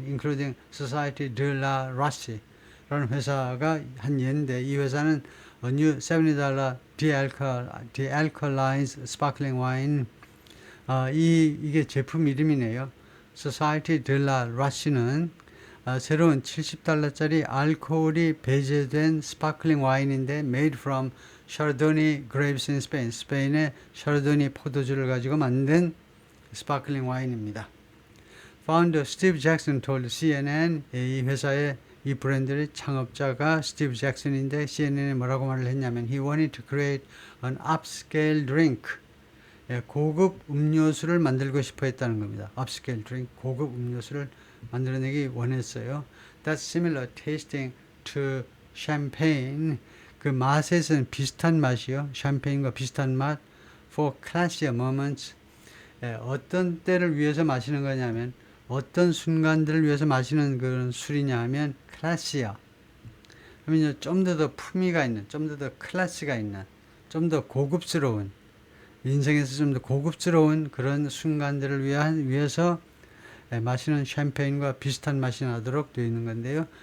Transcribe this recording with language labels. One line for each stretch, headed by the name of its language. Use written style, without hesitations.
Korean: Including Société de la Roche라는 회사가 한 예인데 이 회사는
English: a new $70 dealcoholized sparkling wine
Korean: 이게 제품 이름이네요. Société de la Roche는 새로운 $70짜리 알코올이 배제된 스파클링 와인인데
English: made from Chardonnay grapes in Spain.
Korean: 스페인의 샤르도니 포도주를 가지고 만든 스파클링 와인입니다.
English: Founder Steve Jackson told CNN
Korean: 이 회사의 이 브랜드의 창업자가 스티브 잭슨인데 CNN에 뭐라고 말을 했냐면
English: He wanted to create an upscale drink.
Korean: 고급 음료수를 만들고 싶어 했다는 겁니다.
English: upscale drink,
Korean: 고급 음료수를 만들어내기 원했어요.
English: That's similar tasting to champagne.
Korean: 그 맛에서는 비슷한 맛이요. 샴페인과 비슷한 맛.
English: For classier moments.
Korean: 어떤 때를 위해서 마시는 거냐면 어떤 순간들을 위해서 마시는 그런 술이냐 하면 classier. 그러면 좀 더 품위가 있는, 좀 더 클래스가 있는, 좀 더 고급스러운, 인생에서 좀 더 고급스러운 그런 순간들을 위해서 마시는 샴페인과 비슷한 맛이 나도록 되어 있는 건데요.